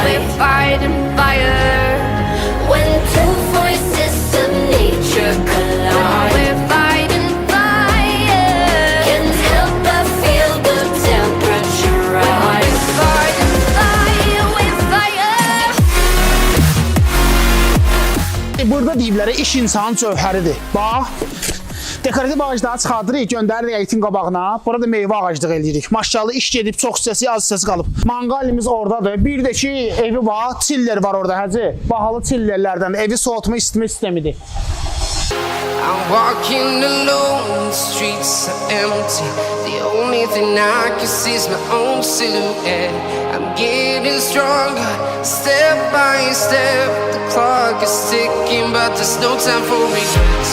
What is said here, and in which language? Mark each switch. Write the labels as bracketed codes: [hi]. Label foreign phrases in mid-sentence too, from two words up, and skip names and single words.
[en] We're fighting fire. When two voices of nature collide. We're fighting fire. Can't help but feel the temperature rise. We're fighting fire. We're fire. [az] Burada deyiblərə iş insanın cövhəridir. Bax. Dekorativ ağacları çıxardırıq, göndəririk əyitin qabağına. Burada meyvə ağaclığı eləyirik. Maşallah iş gedib, çox hissəsi, az hissəsi qalıb. Manqalimiz oradadır. Bir də ki, evi var, çiller var orada, həzi. Bahalı çillerlərdən evi soğutma, isitmə sistemidir. [en] I'm walking alone, the streets are empty. The only thing I can see is my own silhouette. I'm getting stronger, step by step. The clock is ticking, but there's no time for regrets.